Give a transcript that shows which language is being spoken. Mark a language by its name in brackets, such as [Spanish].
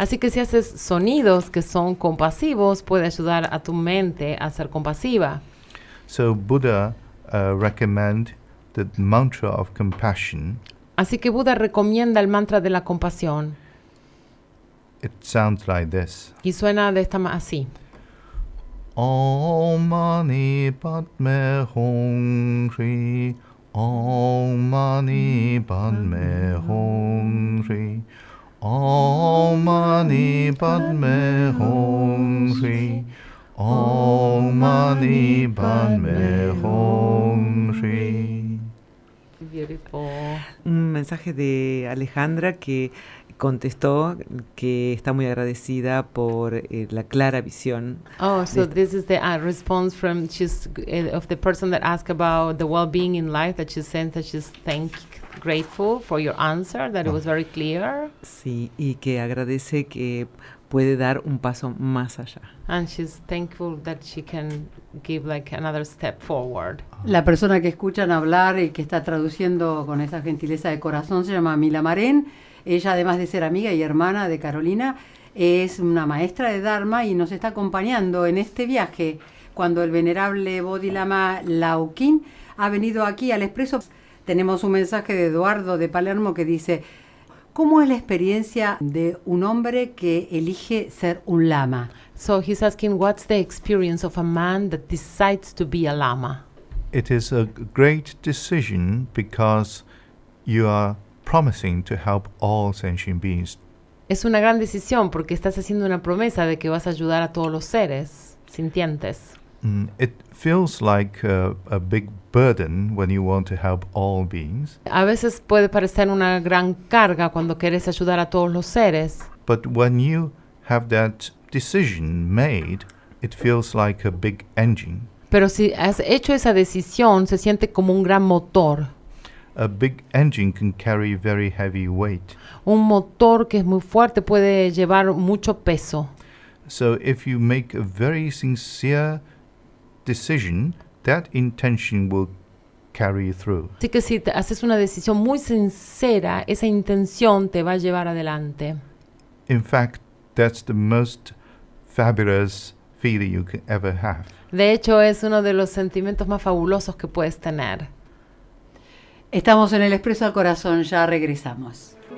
[Spanish] Así que si haces sonidos que son compasivos, puede ayudar a tu mente a ser compasiva. [English] So Buddha recommend the mantra of compassion. [Spanish] Así que Buda recomienda el mantra de la compasión. [English] It sounds like this. [Spanish] Y suena de esta manera así. [Sanskrit] Om Mani Padme Hum Shri. Om Mani Padme Hum Shri. Om Mani Padme Hum Shri. Om Mani Padme Hum Shri. [English] Beautiful. [Spanish] Un mensaje de Alejandra que contestó que está muy agradecida por la clara visión. [English] Oh, so this is the response from of the person that asked about the well-being in life, that she sent, that she's grateful for your answer, that it was very clear. [Spanish] Sí, y que agradece que puede dar un paso más allá. [English] And she's thankful that she can give like another step forward. [Spanish] La persona que escuchan hablar y que está traduciendo con esa gentileza de corazón se llama Mila Marén. Ella, además de ser amiga y hermana de Carolina, es una maestra de Dharma y nos está acompañando en este viaje cuando el venerable Bodhi Lama Lao Qing ha venido aquí al Expreso. Tenemos un mensaje de Eduardo de Palermo que dice: ¿cómo es la experiencia de un hombre que elige ser un lama? [English] So he's asking, what's the experience of a man that decides to be a lama? It is a great decision because you are promising to help all sentient beings. [Spanish] Es una gran decisión porque estás haciendo una promesa de que vas a ayudar a todos los seres sintientes. [English] It feels like a big burden when you want to help all beings. [Spanish] A veces puede parecer una gran carga cuando quieres ayudar a todos los seres. [English] But when you have that decision made, it feels like a big engine. [Spanish] Pero si has hecho esa decisión, se siente como un gran motor. [English] A big engine can carry very heavy weight. [Spanish] Un motor que es muy fuerte puede llevar mucho peso. [English] So if you make a very sincere decision, that intention will carry you through. [Spanish] Así que si te haces una decisión muy sincera, esa intención te va a llevar adelante. [English] In fact, that's the most fabulous feeling you can ever have. [Spanish] De hecho, es uno de los sentimientos más fabulosos que puedes tener. Estamos en el Expreso al Corazón, ya regresamos.